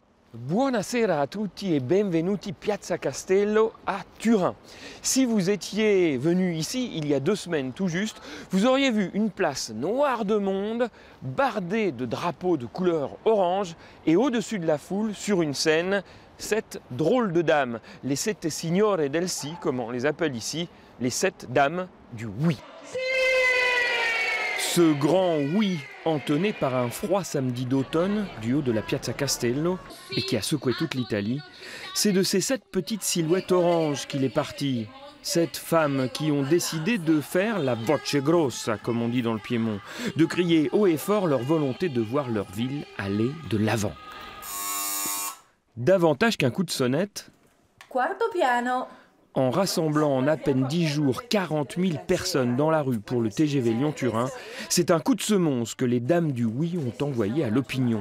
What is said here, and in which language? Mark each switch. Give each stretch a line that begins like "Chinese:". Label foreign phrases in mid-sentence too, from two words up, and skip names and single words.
Italian: Buonasera a tutti et benvenuti Piazza Castello à Turin.
French: Si vous étiez venu ici il y a 2 semaines tout juste, vous auriez vu une place noire de monde, bardée de drapeaux de couleur orange et au-dessus de la foule, sur une scène, 7 drôles de dames, les
Italian: sette signore del sì,
French: comme on les appelle ici, les 7 dames du oui. Ce grand oui entonné par un froid samedi d'automne du haut de la Piazza Castello et qui a secoué toute l'Italie, c'est de ces 7 petites silhouettes oranges qu'il est parti. 7 femmes qui ont décidé de faire la
Italian: voce grossa,
French: comme on dit dans le Piémont, de crier haut et fort leur volonté de voir leur ville aller de l'avant. Davantage qu'un coup de sonnette,
Italian: Quarto piano.
French: En rassemblant en à peine 10 jours 40 000 personnes dans la rue pour le TGV Lyon-Turin, c'est un coup de semonce que les dames du oui ont envoyé à l'opinion.